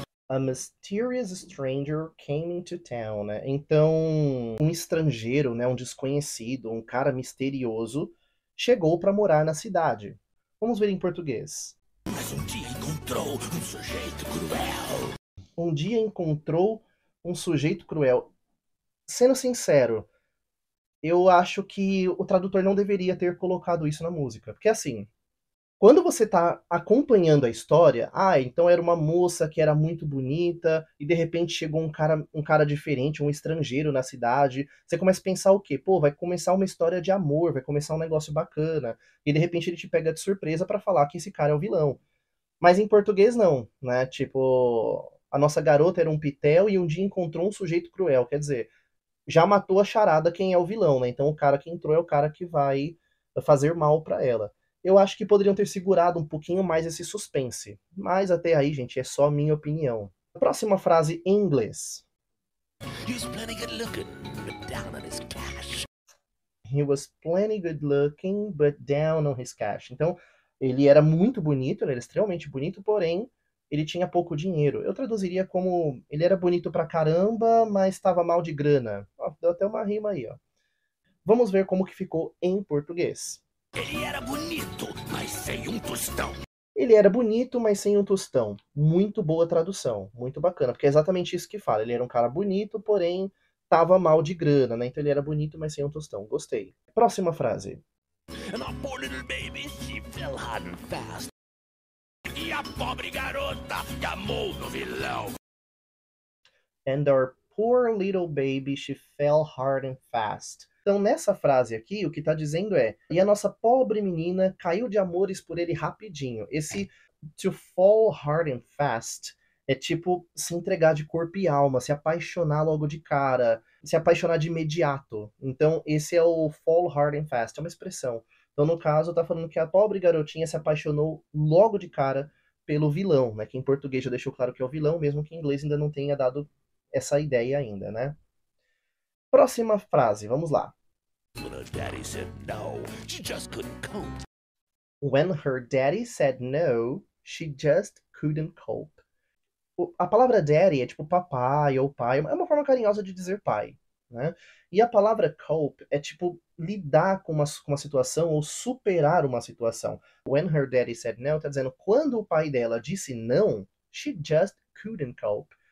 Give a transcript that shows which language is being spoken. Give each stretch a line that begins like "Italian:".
English: A mysterious stranger came into town, né?
Portuguese: Então, um estrangeiro, né, um desconhecido, um cara misterioso, chegou para morar na cidade. Vamos ver em português. Mas um dia encontrou um sujeito cruel. Um dia encontrou um sujeito cruel. Sendo sincero, eu acho que o tradutor não deveria ter colocado isso na música. Porque assim, quando você tá acompanhando a história, então era uma moça que era muito bonita e de repente chegou um cara diferente, um estrangeiro na cidade. Você começa a pensar o quê? Pô, vai começar uma história de amor, vai começar um negócio bacana. E de repente ele te pega de surpresa pra falar que esse cara é o vilão. Mas em português não, né? Tipo, a nossa garota era um pitel e um dia encontrou um sujeito cruel. Quer dizer, já matou a charada quem é o vilão, né? Então o cara que entrou é o cara que vai fazer mal pra ela. Eu acho que poderiam ter segurado um pouquinho mais esse suspense. Mas até aí, gente, é só minha opinião. Próxima frase em inglês.
English: He's plenty good looking, but down on his cash. He was plenty good looking, but down on his cash.
Portuguese: Então, ele era muito bonito, ele era extremamente bonito, porém, ele tinha pouco dinheiro. Eu traduziria como, ele era bonito pra caramba, mas estava mal de grana. Ó, deu até uma rima aí, ó. Vamos ver como que ficou em português. Ele era bonito, mas sem um tostão. Ele era bonito, mas sem um tostão. Muito boa tradução, muito bacana, porque é exatamente isso que fala. Ele era um cara bonito, porém tava mal de grana, né? Então ele era bonito, mas sem um tostão. Gostei. Próxima frase.
English: And our poor little baby, she fell hard and fast.
Portuguese: E a pobre garota gamou no vilão.
English: And our poor little baby, she fell hard and fast.
Portuguese: Então, nessa frase aqui, o que tá dizendo é: e a nossa pobre menina caiu de amores por ele rapidinho. Esse
English: to fall hard and fast
Portuguese: é tipo se entregar de corpo e alma, se apaixonar logo de cara, se apaixonar de imediato. Então, esse é o
English: fall hard and fast,
Portuguese: é uma expressão. Então, no caso, tá falando que a pobre garotinha se apaixonou logo de cara pelo vilão, né? Que em português já deixou claro que é o vilão, mesmo que em inglês ainda não tenha dado essa ideia ainda, né? Próxima frase, vamos lá.
English: When her daddy said no, she just couldn't cope. When her daddy said no, she just couldn't cope.
Portuguese: A palavra daddy é tipo papai ou pai, é uma forma carinhosa de dizer pai, né? E a palavra cope é tipo lidar com uma situação ou superar uma situação.
English: When her daddy said no,
Portuguese: tá dizendo quando o pai dela disse não,
English: she just couldn't cope.